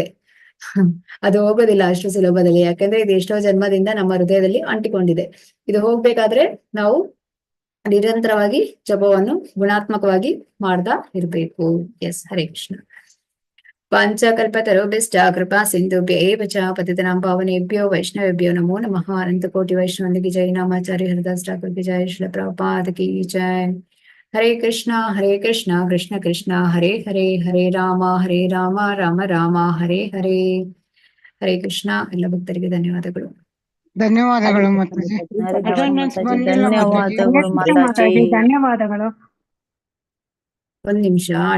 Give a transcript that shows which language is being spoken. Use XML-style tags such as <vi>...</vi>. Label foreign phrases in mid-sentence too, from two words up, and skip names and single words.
<kn>ಅದು ಹೋಗೋದಿಲ್ಲ ಅಷ್ಟು ಸುಲಭದಲ್ಲಿ, ಯಾಕಂದ್ರೆ ಇದು ಎಷ್ಟೋ ಜನ್ಮದಿಂದ ನಮ್ಮ ಹೃದಯದಲ್ಲಿ ಅಂಟಿಕೊಂಡಿದೆ. ಇದು ಹೋಗ್ಬೇಕಾದ್ರೆ ನಾವು ನಿರಂತರವಾಗಿ ಜಪವನ್ನು ಗುಣಾತ್ಮಕವಾಗಿ ಮಾಡ್ತಾ ಇರ್ಬೇಕು.</kn> <sa>ಎಸ್, ಹರೇ ಕೃಷ್ಣ. ಪಂಚಕಲ್ಪತರುಭ್ಯಶ್ಚ ಕೃಪಾ ಸಿಂಧುಭ್ಯ ಏವ ಚ ಪತಿತನಾಂ ಪಾವನೇಭ್ಯೋ ವೈಷ್ಣವೇಭ್ಯೋ ನಮೋ ನಮಃ.</sa> <kn>ಅನಂತ ಕೋಟಿ ವೈಷ್ಣವಂದಿಗೆ ಜೈ. ನಾಮಾಚಾರ್ಯ ಹರಿದಾಸ್ ಠಾಕುರ್</kn> <hi>की जय. श्रील प्रभुपाद की जय.</hi> <sa>ಹರೇ ಕೃಷ್ಣ ಕೃಷ್ಣ ಕೃಷ್ಣ ಹರೇ ಹರೇ, ಹರೇ ರಾಮ ರಾಮ ರಾಮ ಹರೇ ಹರೇ.</sa> <kn>ಹರೇ ಕೃಷ್ಣ. ಎಲ್ಲ ಭಕ್ತರಿಗೆ ಧನ್ಯವಾದಗಳು. ಧನ್ಯವಾದಗಳು ಮಾತಾಜಿ. ಅಟೆಂಡೆನ್ಸ್ ಬಂದಿಲ್ಲ ಮಾತಾಜಿ. ಧನ್ಯವಾದಗಳು ಮಾತಾಜಿ. ಧನ್ಯವಾದಗಳು. ಒಂದ್ ನಿಮಿಷ.</kn>